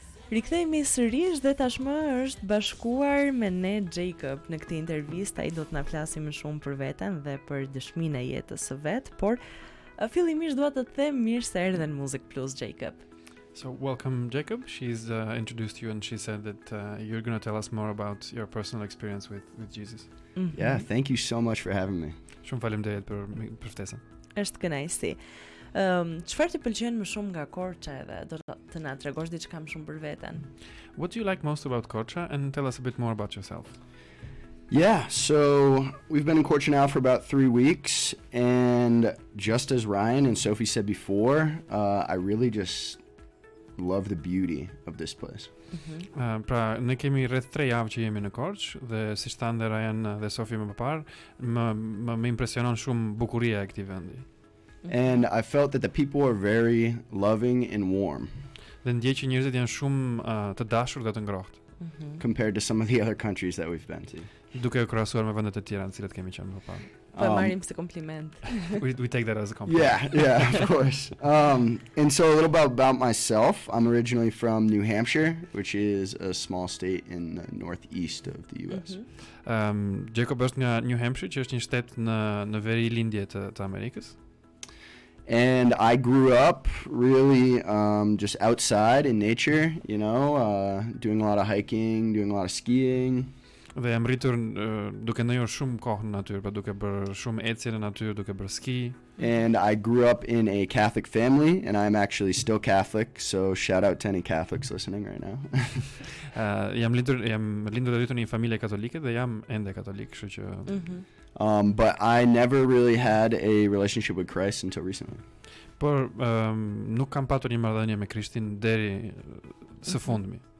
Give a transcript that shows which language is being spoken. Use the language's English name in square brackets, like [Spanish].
[Albanian] Rikthehemi sërish dhe tashmë është bashkuar me ne Jacob. Në këtë intervistë ai do të na flasë më shumë për veten dhe për dëshminë e jetës së vet, por fillimisht dua të them mirë se erdhe në Muzikë Plus, Jacob. [English] So welcome Jacob. She's introduced you and she said that you're going to tell us more about your personal experience with Jesus. Yeah, thank you so much for having me. [Albanian] Shumë faleminderit për ftesën. Është kënaqësi. Çfarë të pëlqen më shumë nga Korça edhe do të na tregosh diçka më shumë për veten? [English] What do you like most about Korça, and tell us a bit more about yourself? Yeah, so we've been in Korça now for about 3 weeks, and just as Ryann and Sophie said before, I really just love the beauty of this place. [Albanian] Pra, ne kemi rreth 3 javë që jemi në Korçë dhe siç thanë Ryann dhe Sophie më parë, më impresionon shumë bukuria e këtij vendi. [English] And I felt that the people are very loving and warm [Albanian] Dhe ndjej që njerëzit janë shumë të dashur dhe të ngrohtë, [English] compared to some of the other countries that we've been to. [Albanian] duke u krahasuar me vendet e tjera në cilat kemi qenë më parë. Po e marrim si kompliment. [English] We take that as a compliment. Yeah, of course. And so a little about myself. I'm originally from New Hampshire, which is a small state in the northeast of the US. [Albanian] Jacob është nga New Hampshire, që është një shtet në veri lindje të Amerikës. [English] And I grew up really just outside in nature, you know, doing a lot of hiking, doing a lot of skiing. [Albanian] Dhe jam rritur duke ndjenjur shumë kohë në natyrë, pra duke bërë shumë ecje në natyrë, duke bërë ski. [English] And I grew up in a Catholic family, and I'm actually still Catholic, so shout out to any Catholics listening right now. [Albanian] Jam lindur dhe rritur në një familje katolike dhe jam ende katolik, kështu që [English] But I never really had a relationship with Christ until recently. [Albanian] por nuk kam patur një marrëdhënie me Krishtin deri së fundmi.